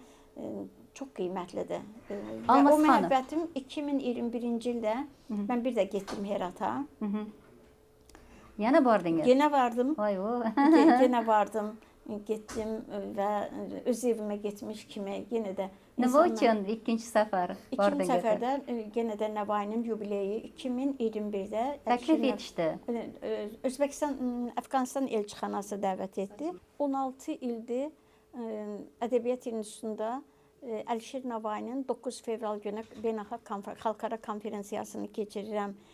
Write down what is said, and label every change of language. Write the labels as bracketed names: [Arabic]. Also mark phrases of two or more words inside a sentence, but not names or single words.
[Azerbaijani] Çox qiymətlidir. Və o məhəbbətim 2021-ci ildə mən bir də getdim Herata. Yenə vardınız? Yenə vardım. Vay o. Yenə vardım. getdim və öz evimə getmiş kimi yenə də [Uzbek] Nima uchun ikkinchi safar [Azerbaijani] İkinci [Uzbek] bordingiz? [Azerbaijani] səfərdə yenə də Nəvainin yubileyi 2021-də [Uzbek] Təklif etishdi. [Azerbaijani] Özbəkistan, Əfqanistan elçixanası dəvət etdi. 16 ildir Ədəbiyyat İnstitutunda Əlişir Nəvainin 9 fevral günü beynəlxalq xalqara konferansiyasını keçirirəm.